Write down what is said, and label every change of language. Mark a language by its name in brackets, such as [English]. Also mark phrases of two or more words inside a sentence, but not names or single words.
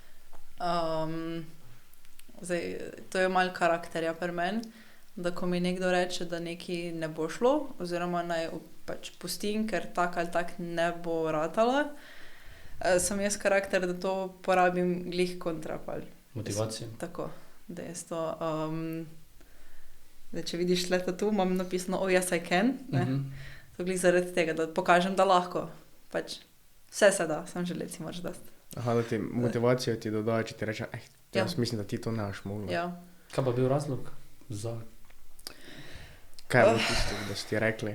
[Slovenian] Zdaj, to je malo karakterja pri meni, da ko mi nekdo reče, da nekaj ne bo šlo, oziroma naj pač pustim, ker tak ali tak ne bo ratala, sem jaz karakter, da to porabim glih kontra. Motivacijo? Tako, da jaz to... Da če vidiš leta tu, imam napisano, [English] oh yes I can, [Slovenian] ne? To glih zaradi tega, da pokažem, da lahko. Pač vse se da, sam želeci moraš dati. Aha, da ti motivacijo ti dodajo, če ti reče, jaz mislim, da ti to ne boš mogla. Ja. Kaj pa bil razlog za... Kaj je bilo tisto, da si ti rekli?